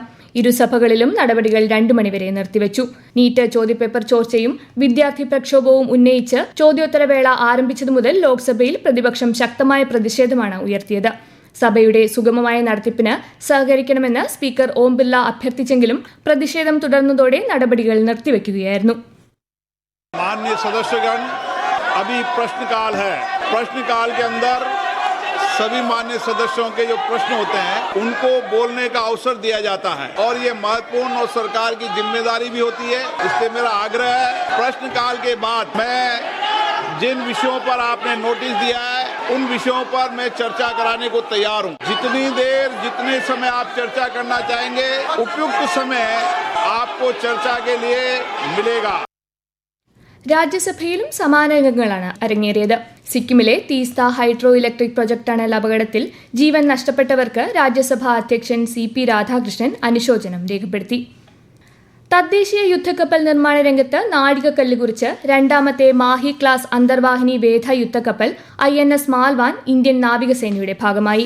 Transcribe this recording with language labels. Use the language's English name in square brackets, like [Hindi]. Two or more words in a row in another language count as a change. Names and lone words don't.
[Malayalam] ഇരുസഭകളിലും നടപടികൾ 2 മണിവരെ നിർത്തിവച്ചു. നീറ്റ് ചോദ്യപേപ്പർ ചോർച്ചയും വിദ്യാർത്ഥി പ്രക്ഷോഭവും ഉന്നയിച്ച് ചോദ്യോത്തരവേള ആരംഭിച്ചതു മുതൽ ലോക്സഭയിൽ പ്രതിപക്ഷം ശക്തമായ പ്രതിഷേധമാണ് ഉയർത്തിയത്. സഭയുടെ സുഗമമായ നടത്തിപ്പിന് സഹകരിക്കണമെന്ന് സ്പീക്കർ ഓം ബിർള അഭ്യർത്ഥിച്ചെങ്കിലും പ്രതിഷേധം തുടർന്നതോടെ നടപടികൾ നിർത്തിവെക്കുകയായിരുന്നു. [Hindi] माननीय सदस्यगण, अभी प्रश्नकाल है. प्रश्नकाल के अंदर सभी मान्य सदस्यों के जो प्रश्न होते हैं उनको बोलने का अवसर दिया जाता है और ये महत्वपूर्ण और सरकार की जिम्मेदारी भी होती है. इसलिए मेरा आग्रह है, प्रश्नकाल के बाद मैं जिन विषयों पर आपने नोटिस दिया है उन विषयों पर मैं चर्चा कराने को तैयार हूँ. जितने समय आप चर्चा करना चाहेंगे, उपयुक्त समय आपको चर्चा के लिए मिलेगा. [Malayalam] രാജ്യസഭയിലും സമാന രംഗങ്ങളാണ് അരങ്ങേറിയത്. സിക്കിമിലെ തീസ്ത ഹൈഡ്രോ ഇലക്ട്രിക് പ്രൊജക്ട് ടണൽ അപകടത്തിൽ ജീവൻ നഷ്ടപ്പെട്ടവർക്ക് രാജ്യസഭാ അധ്യക്ഷൻ CP രാധാകൃഷ്ണൻ അനുശോചനം രേഖപ്പെടുത്തി. തദ്ദേശീയ യുദ്ധക്കപ്പൽ നിർമ്മാണ രംഗത്ത് നാഴികക്കല്ല് കുറിച്ച് 2ാമത്തെ മാഹി ക്ലാസ് അന്തർവാഹിനി വേധ യുദ്ധക്കപ്പൽ INS മാൽവാൻ ഇന്ത്യൻ നാവികസേനയുടെ ഭാഗമായി.